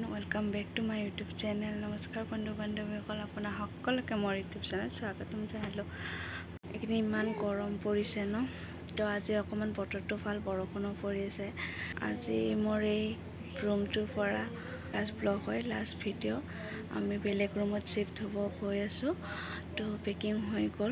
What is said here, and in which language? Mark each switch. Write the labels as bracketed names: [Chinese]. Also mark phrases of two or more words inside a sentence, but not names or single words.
[English] welcome back to my YouTube channel. [Assamese] নমস্কাৰ বন্ধু বান্ধৱীসকল, আপোনাৰ সকলোকে মোৰ [English] YouTube channel [Assamese] स्वागतम জনালোঁ। এইখিনি ইমান গৰম পৰিছে ন, তো আজি অকমান বতৰটো ভাল, বৰষুণো পৰি আছে। আজি মোৰ এই ৰুমটোৰ পৰা [English] last vlog [Assamese] হয়, [English] last video'. [Assamese] আমি বেলেগ ৰুমত শিফ্ট হ'ব গৈ আছোঁ, তো পেকিং হৈ গ'ল।